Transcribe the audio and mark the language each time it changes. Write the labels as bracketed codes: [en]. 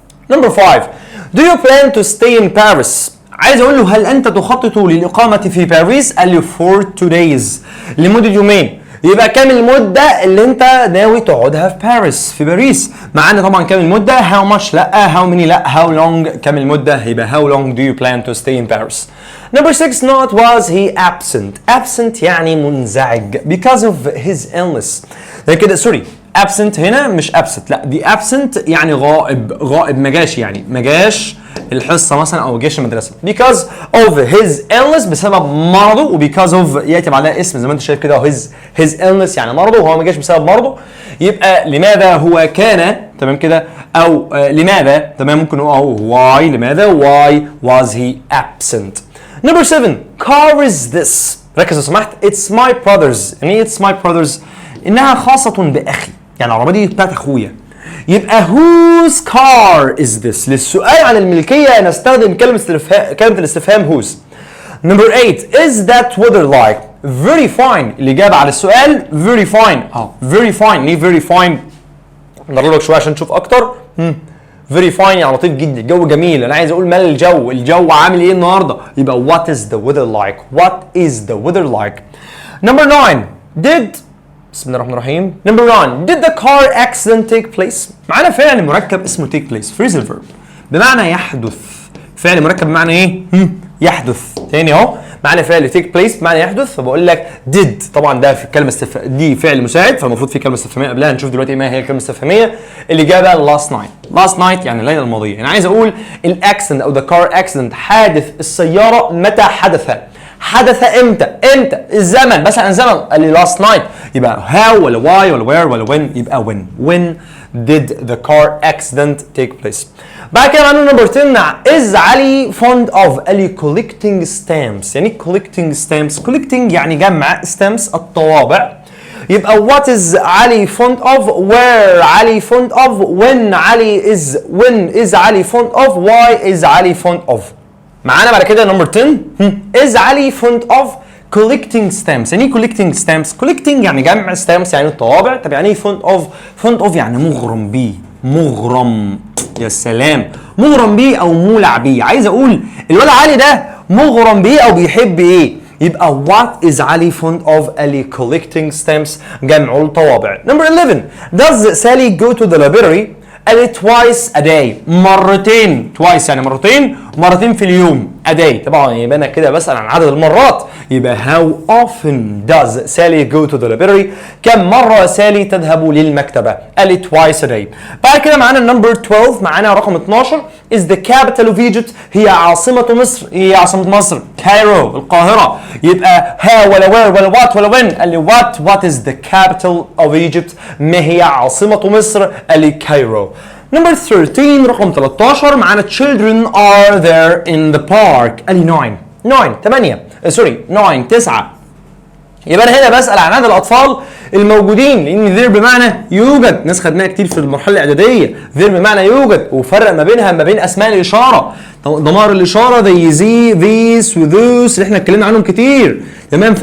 [en] Number 5 do you plan to stay in Paris؟ [ar] عايز اقول له هل انت تخطط للاقامه في باريس؟ قال لي [en] for 2 days، [ar] لمده يومين. يبقى كام المده اللي انت ناوي تقعدها في باريس، في باريس؟ معانا طبعا كام المده، how much لا، how many لا، [en] how long كام المده، يبقى how long do you plan to stay in Paris. Number 6 not was he absent. absent [ar] يعني منزعج [en] because of his illness. [ar] يعني كده سوري، absent هنا مش absent، لا دي absent يعني غائب، غائب ما جاش، يعني ما جاش الحصه مثلا او جاش المدرسه [en] because of his illness، [ar] بسبب مرضه، وبيكاز of ياتي بعدها اسم زي ما انت شايف كده his illness يعني مرضه، وهو ما جاش بسبب مرضه. يبقى لماذا هو كان، تمام كده، او لماذا، تمام، ممكن نقول why، لماذا [en] why was he absent. Number 7 car is this. [ar] ركز لو سمحت، [en] it's my brother's. [ar] يعني [en] it's my brother's [ar] انها خاصه باخي، يعني العربيه دي بتاعت اخويا. يبقى [en] whose car is this؟ [ar] للسؤال عن الملكية نستخدم كلمة الاستفهام whose. [en] Number 8 is that weather like؟ very fine، [ar] الإجابة على السؤال [en] very fine. [ar] very fine، ليه very fine؟ نقرب لك شوية عشان نشوف أكتر. very fine يعني لطيف جدا، الجو جميل. أنا عايز أقول مال الجو عامل إيه النهاردة؟ يبقى [en] what is the weather like؟ [ar] what is the weather like؟ Number 9 did، بسم الله الرحمن الرحيم. [en] Number 1 did the car accident take place؟ [ar] معانا فعل مركب اسمه [en] take place phrasal verb [ar] بمعنى يحدث. فعل مركب بمعنى ايه؟ يحدث. تاني اهو، معانا فعل take place بمعنى يحدث، فبقول لك did. طبعا ده في الكلمه دي فعل مساعد، فالمفروض في كلمه استفهاميه قبلها. هنشوف دلوقتي ما هي الكلمه الاستفهاميه. [en] الاجابه last night. [ar] last night يعني الليله الماضيه. انا عايز اقول الاكسيدنت او [en] the car accident، [ar] حادث السياره، متى حدث؟ حدث امتى؟ الزمن، مثلا زمن قال لي last night يبقى how ولا why ولا where ولا when، يبقى [en] when did the car accident take place. [ar] بعد كده معانا نمبر 10 مع is علي fond of، قال لي collecting stamps. يعني collecting stamps، collecting يعني جمع، stamps الطوابع. [en] يبقى what is علي fond of، where علي fond of، when is علي fond of، why is علي fond of. معانا بعد كده نمبر 10 is علي fond of collecting stamps. [ar] يعني ايه collecting stamps؟ collecting يعني جمع، stamps يعني الطوابع. طب يعني ايه fond of يعني مغرم بيه، مغرم، يا سلام، مغرم بيه او مولع بيه. عايز اقول الولد علي ده مغرم بيه او بيحب ايه؟ يبقى [en] what is علي fond of؟ [ar] قال لي collecting stamps جمع الطوابع. [en] Number 11 does Sally go to the library؟ قال لي twice a day، مرتين، twice [ar] يعني مرتين في اليوم، [en] a day. [ar] طبعا يبقى انا كده بسأل عن عدد المرات، يبقى [en] how often does Sally go to the library؟ [ar] كم مرة سالي تذهب للمكتبة؟ قال لي twice a day. بعد كده معانا النمبر 12، معانا رقم 12 [en] is the capital of Egypt، [ar] هي عاصمة مصر. هي عاصمة مصر كايرو، القاهرة. يبقى how ولا where ولا what ولا when؟ قال لي [en] what is the capital of Egypt؟ [ar] ما هي عاصمة مصر؟ قال لي كايرو. [en] number 13 [ar] رقم 13 معانا [en] children are there in the park. [ar] قال لي 9 يبقى انا هنا بسأل عن عدد الاطفال الموجودين، لان there بمعنى يوجد، ناس خدناها كتير في المرحله الاعداديه. there بمعنى يوجد، وفرق ما بينها ما بين اسماء الاشاره، ضمائر الاشاره زي زي these وذوس اللي احنا اتكلمنا عنهم كتير، تمام.